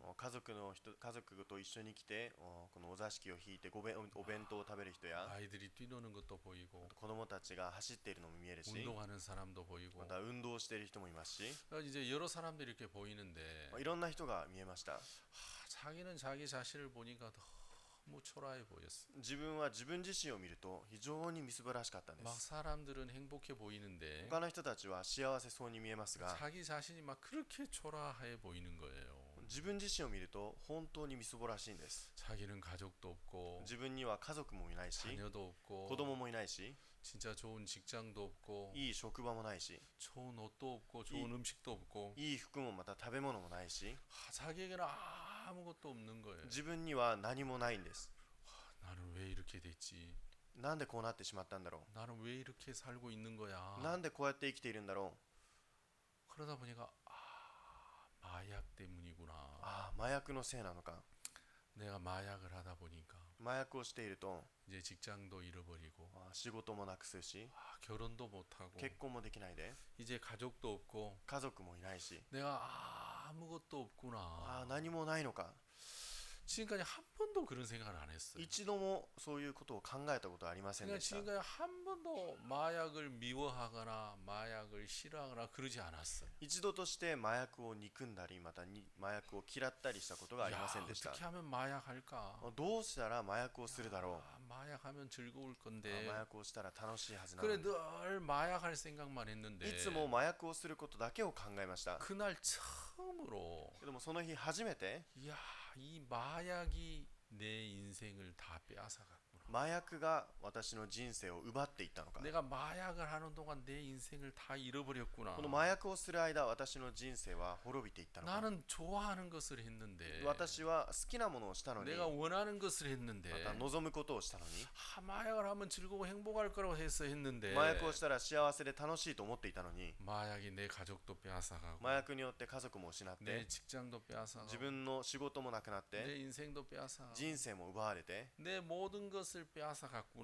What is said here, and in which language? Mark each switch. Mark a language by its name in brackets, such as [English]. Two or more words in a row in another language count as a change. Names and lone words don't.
[Japanese] 家族と一緒に来てこのお座敷を引いてお弁当を食べる人や [Korean] 아이들이 뛰노는 것도 보이고 [Japanese] 子供たちが走っているのも見えるし、 [Korean] 운동하는 사람도 보이고 [Japanese] また運動している人もいますし、 [Korean] 이제 여러 사람들이 이렇게 보이는데 [Japanese] いろんな人が見えました。 [Korean] 자기는 자기 자신을 보니까 너무 초라해 보였어. [Japanese] 自分は自分自身を見ると非常にみすぼらしかったんで [Korean] 막 [Japanese] す。 [Korean] 사람들은 행복해 보이는데 [Japanese] 他の人たちは幸せそうに見えますが、 [Korean] 자기 자신이 막 그렇게 초라해 보이는 거예요. [Japanese] 自分自身を見ると本当にみすぼらしいんです。 [Korean] 자기는 가족도 없고 [Japanese] 自分には家族もいないし、 [Korean] 자녀도 없고 [Japanese] 子供もいないし、 [Korean] 진짜 좋은 직장도 없고 [Japanese] いい職場もないし、 [Korean] 좋은 옷도 없고 좋은 음식도 없고 [Japanese] いい服もまた食べ物もないし、 [Korean] 자기에게는 아무것도 없는 거예요. [Japanese] 自分には何もないんです。 [Korean] 나는 왜 이렇게 됐지? [Japanese] なんでこうなってしまったんだろ [Korean] 나는 왜 이렇게 살고 있는 거야? [Japanese] う。なんでこうやって生きているんだろ [Korean] 그러다 보니까 마약 [Japanese] う。 [Korean] 때문이구나. [Japanese] ああ、麻薬のせいなのか。 [Korean] 내가 마약을 하다 보니까 [Japanese] 麻薬をしていると [Korean] 이제 직장도 잃어버리고 [Japanese] 仕事もなくすし、 [Korean] 결혼도 못하고 [Japanese] 結婚もできないで、 [Korean] 이제 가족도 없고 [Japanese] 家族もいないし、 [Korean] 내가 아무것도 [Japanese] あ [Korean] 없구나. [Japanese] あ、何もないのか。 [Korean] 지금까지 한 번도 그런 생각을 안 했어요. [Japanese] 一度もそういうことを考えたことはありません [Korean] 그러니까 [Japanese] でした。 [Korean] 지금까지 한 번도 마약을 미워하거나 마약을 싫어하거나 그러지 않았어요. [Japanese] 一度として麻薬を憎んだり、また麻薬を嫌ったりしたことがあり [Korean] 야, [Japanese] ませんでした。 [Korean] 어떻게 하면 마약할까? [Japanese] どうしたら麻薬をするだろ [Korean] 마약하면 즐거울 [Japanese] う。 [Korean] 건데. [Japanese] 麻薬をしたら楽しいはずなの [Korean] 그래 [Japanese] に。 [Korean] 늘 마약할 생각만 했는데 [Japanese] いつも麻薬をすることだけを考えました。 [Korean] 그날 처음으로 [Japanese] けどもその日初めて [Korean] 야, 이 마약이 내 인생을 다 빼앗아갔구나. [Japanese] 麻薬が私の人生を奪っていったのか。 [Korean] 내가 마약을 하는 동안 내 인생을 다 잃어버렸구나. [Japanese] この麻薬をする間、私の人生は滅びていったのか。 [Korean] 나는 좋아하는 것을 했는데 [Japanese] 私は好きなものをしたのに、 [Korean] 내가 원하는 것을 했는데 [Japanese] また望むことをしたのに、 [Korean] 마약을 하면 즐거워 행복할 거라고 해서 했는데 [Japanese] 麻薬をしたら幸せで楽しいと思っていたのに、 [Korean] 마약이 내 가족도 빼앗아가고 [Japanese] 麻薬によって家族も失っ [Korean] 내 [Japanese] て、 [Korean] 직장도 빼앗아가고 [Japanese] 自分の仕事もなくなっ [Korean] 내 [Japanese] て、 [Korean] 인생도 빼앗아가고 [Japanese] 人生も奪われて、 [Korean] 내 모든 것을 빼앗아갔구나.